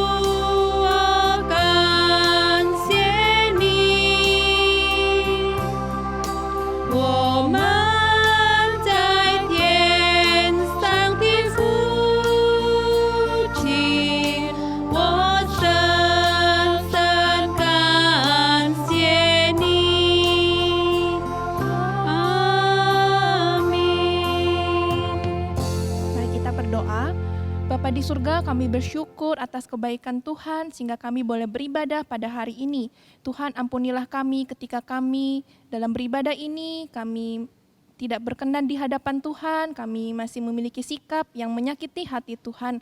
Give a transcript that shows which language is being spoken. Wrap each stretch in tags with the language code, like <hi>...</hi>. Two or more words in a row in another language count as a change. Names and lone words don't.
<zh>Can Sieni, 我们在天上的父亲，我深深感谢你。Amin.</zh> <id>Mari kita berdoa. Bapa di surga, kami bersyukur atas kebaikan Tuhan sehingga kami boleh beribadah pada hari ini. Tuhan, ampunilah kami ketika kami dalam beribadah ini, kami tidak berkenan di hadapan Tuhan, kami masih memiliki sikap yang menyakiti hati Tuhan.</id>